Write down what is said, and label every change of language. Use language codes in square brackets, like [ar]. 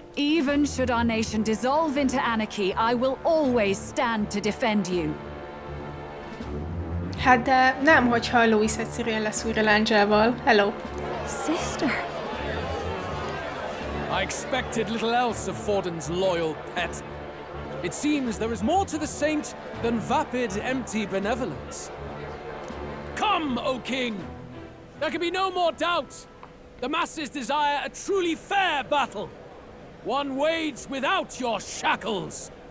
[en] Even should our nation dissolve into anarchy, I will always stand to defend you. [hu] Hát de nem, hogyha Louis egyszerűen leszúr a lándzsával. [en] Hello. Sister. I expected little else of Forden's loyal pet. It seems there is more to the saint than vapid, empty benevolence. Come, O king! There can be no more doubt. The masses desire a truly fair battle. One waged without your shackles.